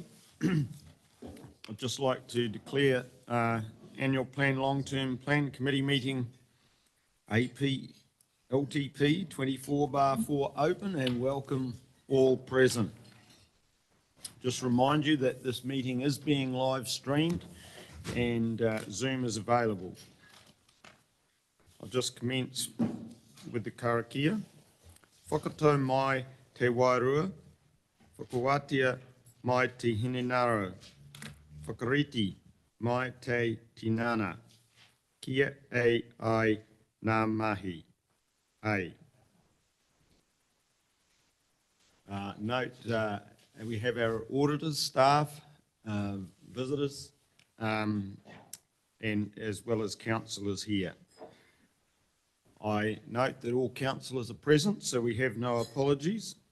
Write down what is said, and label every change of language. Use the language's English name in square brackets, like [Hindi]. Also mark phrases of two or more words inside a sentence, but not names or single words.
[English] I'd just like to declare Annual Plan Long-Term Plan Committee meeting AP LTP 24/4 open and welcome all present. Just remind you that this meeting is being live streamed and Zoom is available. I'll just commence with the karakia. [Māori] Whakatau mai te wairua, whakawatia mai te hinenaro, whakariti mai te tinana, kia e ai ngā mahi, ai. [English] Note, we have our auditors, staff, visitors, and as well as councillors here. I note that all councillors are present, so we have no apologies.